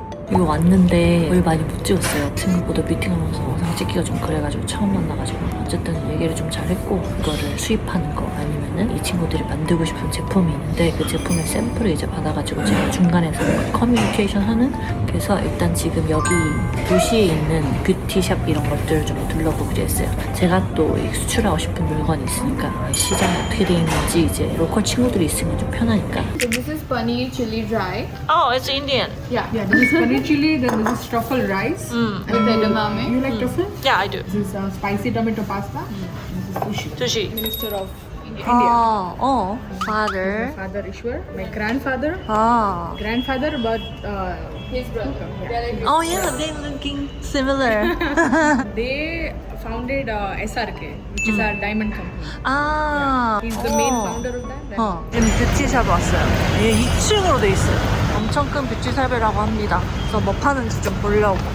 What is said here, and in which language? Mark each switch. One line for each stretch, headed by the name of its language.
Korean: 여기 왔는데 거의 많이 못 찍었어요. 생각보다 미팅하면서 영상 찍기가 좀 그래가지고 처음 만나가지고 어쨌든 얘기를 좀 잘했고 그거를 수입하는 거 아니면은 이 친구들이 만들고 싶은 제품이 있는데 그 제품의 샘플을 이제 받아가지고 제가 중간에서 커뮤니케이션 하는. 그래서 일단 지금 여기 도시에 있는 뷰티샵 이런 것들을 좀 둘러보기로 했어요. 제가 또 수출하고 싶은 물건이 있으니까 시장이 어떻게 돼 있는지 이제 로컬 친구들이 있으면 좀 편하니까.
English: So this is paneer chili dry. Oh, it's Indian. Yeah. Yeah, this is paneer chili, then this is truffle rice. With edamame. You like truffle? Yeah, I do. This is spicy tomato pasta. This is sushi. Sushi. Minister of India. Father. My father Ishwar, my grandfather. Ah. Grandfather, but His brother. Oh yeah, they looking similar. they founded SRK, which is our diamond company. 아. He's the main founder of that.
Korean: 지금 뷰티샵 왔어요. 얘 2층으로 돼 있어요. 엄청 큰 뷰티샵이라고 합니다. 그래서 뭐 파는지 좀 보려고.